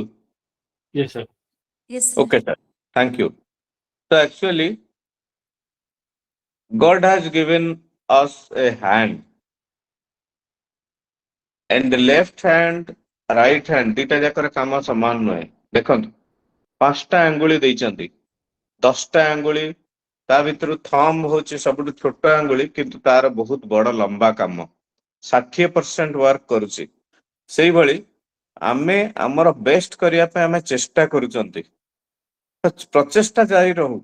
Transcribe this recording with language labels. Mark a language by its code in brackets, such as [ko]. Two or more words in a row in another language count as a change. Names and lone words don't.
[en] Yes, sir. Yes, sir. Okay, sir. Thank you. So actually, God has given us a hand, and the left hand, right hand, [or] ଦିଟା ଯାକର କାମ ସମାନ ନୁହେଁ. ଦେଖନ୍ତୁ 5ଟା ଆଙ୍ଗୁଳି ଦେଇଛନ୍ତି, 10ଟା ଆଙ୍ଗୁଳି, ତା ଭିତରୁ ଥମ୍ବ ହଉଛି ସବୁଠୁ ଛୋଟ ଆଙ୍ଗୁଳି, କିନ୍ତୁ ତାର ବହୁତ ବଡ ଲମ୍ବା କାମ, 60% ୱାର୍କ କରୁଛି। ସେଇଭଳି ଆମେ ଆମର ବେଷ୍ଟ କରିବା ପାଇଁ ଆମେ ଚେଷ୍ଟା କରୁଛନ୍ତି, ପ୍ରଚେଷ୍ଟା ଜାରି ରହୁ।